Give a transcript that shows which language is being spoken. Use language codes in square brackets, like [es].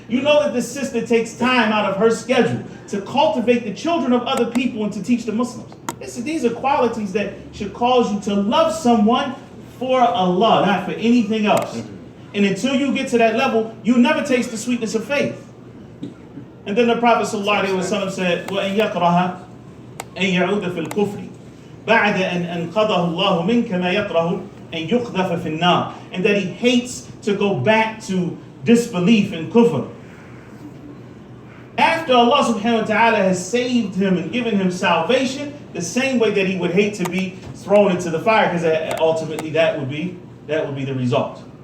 [en] You know that this sister takes time out of her schedule to cultivate the children of other people and to teach the Muslims. These are qualities that should cause you to love someone for Allah, not for anything else. And until you get to that level, you never taste the sweetness of faith. And then the Prophet ﷺ said, [ar] وَأَن يَكْرَهَ أن يعود في الكفر بعد أن أنقذه الله منك ما يكره أن يقذف في النار. [en] And that he hates to go back to disbelief and kufr. After after Allah subhanahu wa ta'ala has saved him and given him salvation, the same way that he would hate to be thrown into the fire, because ultimately that would be the result.